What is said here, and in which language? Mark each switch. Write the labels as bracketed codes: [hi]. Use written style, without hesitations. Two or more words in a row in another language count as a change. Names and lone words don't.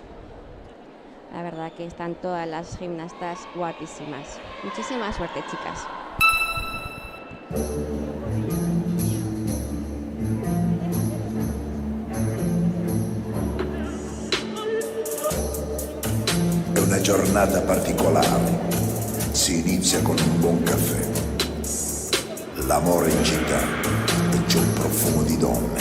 [es] La verdad que están todas las gimnastas guapísimas. Muchísima suerte, chicas. [it] È una giornata particolare, si inizia con un buon caffè. L'amore in città e c'è un profumo di donne.